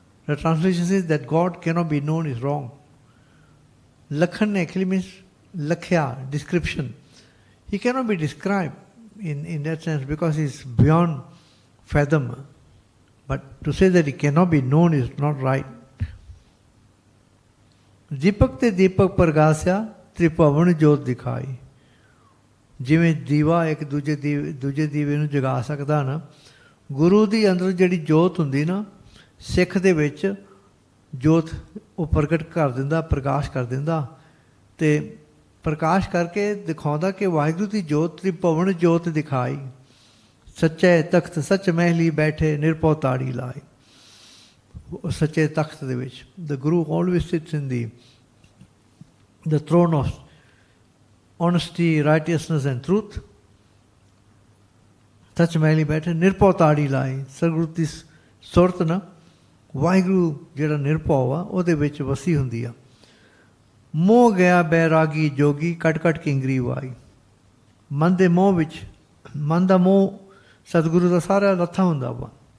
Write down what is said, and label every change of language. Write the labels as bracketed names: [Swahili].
[English] The translation says that God cannot be known is wrong. Lakhan actually means lakhya, description. He cannot be described in that sense because he's beyond fathom. But to say that he cannot be known is not right. [Punjabi] ਦੀਪਕ ਤੇ ਦੀਪਕ ਪ੍ਰਗਾਸਿਆ ਤ੍ਰਿਭਵਨ ਜੋਤ ਦਿਖਾਈ। ਜਿਵੇਂ ਦੀਵਾ ਇੱਕ ਦੂਜੇ ਦੀਵੇ ਨੂੰ ਜਗਾ ਸਕਦਾ ਨਾ, ਗੁਰੂ ਦੀ ਅੰਦਰ ਜਿਹੜੀ ਜੋਤ ਹੁੰਦੀ ਨਾ, ਸਿੱਖ ਦੇ ਵਿੱਚ ਜੋਤ ਉਹ ਪ੍ਰਗਟ ਕਰ ਦਿੰਦਾ, ਪ੍ਰਕਾਸ਼ ਕਰ ਦਿੰਦਾ। ਅਤੇ ਪ੍ਰਕਾਸ਼ ਕਰਕੇ ਦਿਖਾਉਂਦਾ ਕਿ ਵਾਹਿਗੁਰੂ ਦੀ ਜੋਤ ਤ੍ਰਿਭਵਨ ਜੋਤ ਦਿਖਾਈ। ਸੱਚੇ ਤਖਤ ਸੱਚ ਮਹਿਲੀ ਬੈਠੇ ਨਿਰਭਉ ਤਾੜੀ ਲਾਏ। ਸੱਚੇ ਤਖਤ ਦੇ ਵਿੱਚ [English] the Guru always sits in the throne of honesty, righteousness and truth. [Punjabi] ਸੱਚ ਮਹਿਲੀ ਬੈਠੇ ਨਿਰਭਉ ਤਾੜੀ ਲਾਏ। ਸਤਿਗੁਰੂ ਦੀ ਸੁਰਤ ਨਾ, ਵਾਹਿਗੁਰੂ ਜਿਹੜਾ ਨਿਰਭਉ ਆ ਉਹਦੇ ਵਿੱਚ ਵਸੀ ਹੁੰਦੀ ਆ। ਮੋਹ ਗਿਆ ਬੈਰਾਗੀ ਜੋਗੀ ਕੱਟ ਕੱਟ ਕਿੰਗਰੀ ਵਾਈ। ਮਨ ਦੇ ਮੋਹ ਵਿੱਚ, ਮਨ ਦਾ ਮੋਹ ਸਤਿਗੁਰੂ ਦਾ ਸਾਰਾ ਲੱਥਾ ਹੁੰਦਾ ਵਾ।